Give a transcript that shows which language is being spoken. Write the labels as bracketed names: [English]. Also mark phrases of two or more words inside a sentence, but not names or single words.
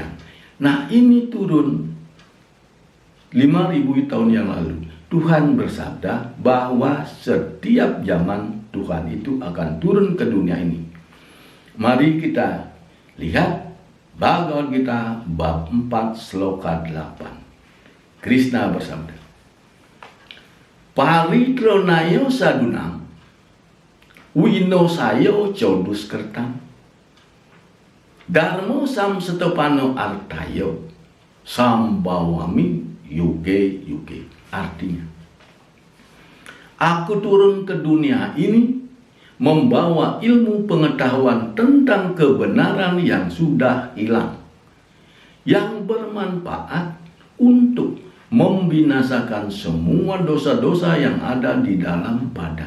[Indonesian] Nah, ini turun 5.000 tahun yang lalu. Tuhan bersabda bahwa setiap zaman Tuhan itu akan turun ke dunia ini. Mari kita lihat Bhagavad Gita bab 4 sloka 8. Krishna bersabda, [Sanskrit] Paritronayo sadunam winosayo coduskertam Dharmo samsetopano artayo sambawami yuge. [Indonesian] Artinya, aku turun ke dunia ini membawa ilmu pengetahuan tentang kebenaran yang sudah hilang, yang bermanfaat untuk membinasakan semua dosa-dosa yang ada di dalam badan.